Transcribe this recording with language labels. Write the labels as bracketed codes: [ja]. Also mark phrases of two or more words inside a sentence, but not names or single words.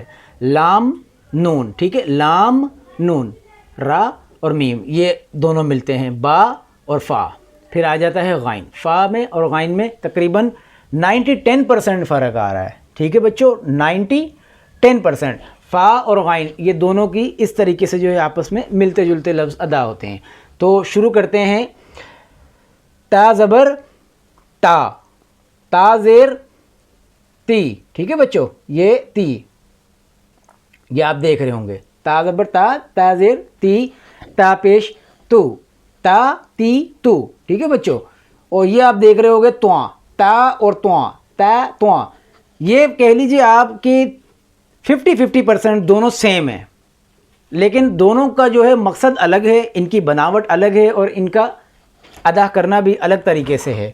[ur] لام نون، ٹھیک ہے، لام نون، را اور میم یہ دونوں ملتے ہیں، با اور فا، پھر آ جاتا ہے غائن۔ فا میں اور غائن میں تقریباً 90-10% فرق آ رہا ہے، ٹھیک ہے بچوں، 90-10%۔ فا اور غائن یہ دونوں کی اس طریقے سے جو ہے آپس میں ملتے جلتے لفظ ادا ہوتے ہیں۔ تو شروع کرتے ہیں۔ تا زبر تا، تا زیر تی، ٹھیک ہے بچوں، یہ تی، یہ آپ دیکھ رہے ہوں گے، تا زبر تا، تا زیر تی، تا پیش تو، تا تی تو، ٹھیک ہے بچوں۔ اور یہ آپ دیکھ رہے ہوں گے تواں، تا اور تواں، تا تواں، یہ کہہ لیجیے آپ کی 50-50% دونوں سیم ہیں لیکن دونوں کا جو ہے مقصد الگ ہے، ان کی بناوٹ الگ ہے اور ان کا ادا کرنا بھی الگ طریقے سے ہے۔